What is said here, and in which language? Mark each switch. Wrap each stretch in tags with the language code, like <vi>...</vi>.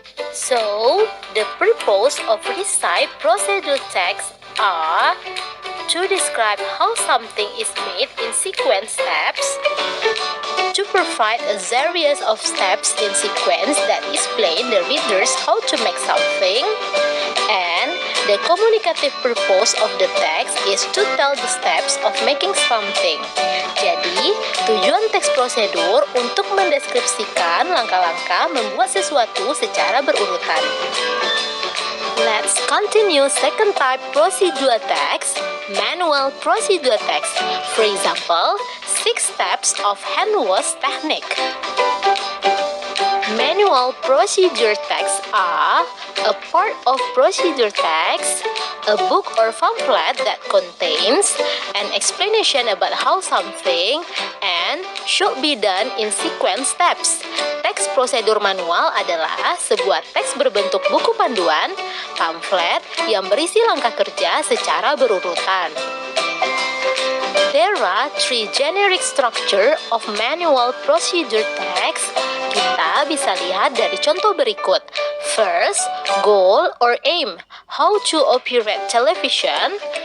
<en>So, the purpose of recipe procedure text are to describe how something is made in sequence steps, to provide a series of steps in sequence that explain the readers how to make something, and the communicative purpose of the text is to tell the steps of making something.</en> <id>Jadi, tujuan teks prosedur untuk mendeskripsikan langkah-langkah membuat sesuatu secara berurutan.</id> <en>Let's continue second type procedural text, manual procedural text. For example, 6 steps of hand wash technique. Manual procedure texts are a part of procedure text, a book or pamphlet that contains an explanation about how something and should be done in sequence steps. Teks</en> <id>Teks prosedur manual adalah sebuah teks berbentuk buku panduan, pamflet yang berisi langkah kerja secara berurutan.</id> <en>There are three generic structure of manual procedure text.</en> <id>Kita bisa lihat dari contoh berikut.</id> <en>First, goal or aim, how to operate television.</en>